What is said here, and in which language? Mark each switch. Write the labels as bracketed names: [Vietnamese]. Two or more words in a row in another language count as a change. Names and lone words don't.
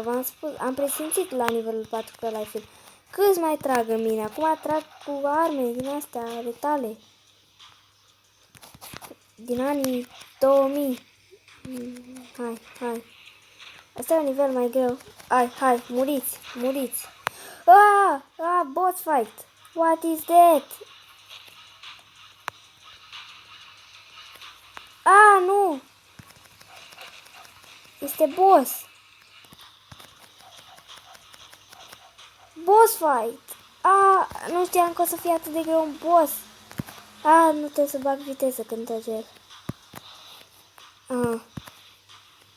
[Romanian] V-am spus, am presimțit la nivelul 4 că ăla-i film. Câți mai trag în mine? Acum trag cu arme din astea retale. Din anii 2000. Hai. Asta e un nivel mai greu. Hai, muriți. [English] Boss fight. What is that? [Romanian] Nu! Este boss. [English] Boss fight. [Romanian] Nu știam că o să fie atât de greu un boss. Nu trebuie să bag viteză când trage el.